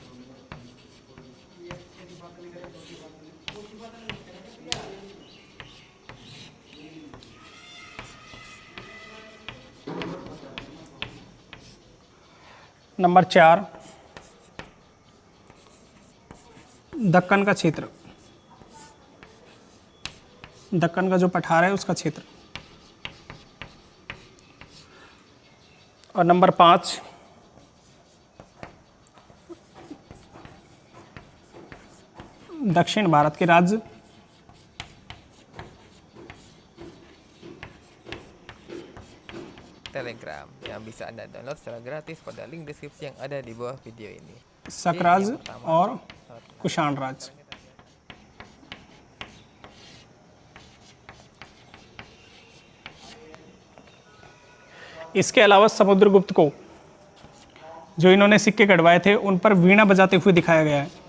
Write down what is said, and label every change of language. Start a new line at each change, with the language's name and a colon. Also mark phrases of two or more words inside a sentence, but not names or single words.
Hindi: नंबर 4 दक्कन का क्षेत्र, दक्कन का जो पठार है उसका क्षेत्र। और नंबर 5 दक्षिण भारत के राज्य।
Indonesian: Telegram yang bisa Anda download secara gratis pada link deskripsi yang ada di bawah video ini.
Hindi: शक राज्य और कुषाण राज्य। इसके अलावा समुद्रगुप्त को जो इन्होंने सिक्के कटवाए थे उन पर वीणा बजाते हुए दिखाया गया है।